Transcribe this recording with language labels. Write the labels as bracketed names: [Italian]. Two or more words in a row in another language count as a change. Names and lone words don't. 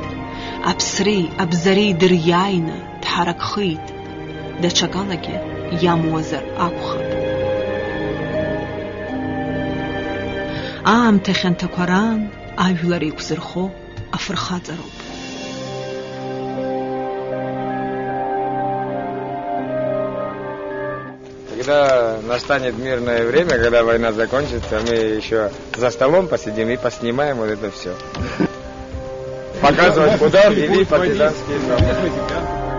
[Abkhazian] Аԥсреи, абзареи дыриааины дҳаракхеит. Даҽакалагьы иамуазар акәхап. Аамҭа хьанҭақәа раан ажәлар еиқәзырхо афырхаҵароуп. [Russian] Когда настанет мирное время, когда война закончится, мы еще за столом посидим и поснимаем вот это все. Показывать, куда ввели партизанские зоны.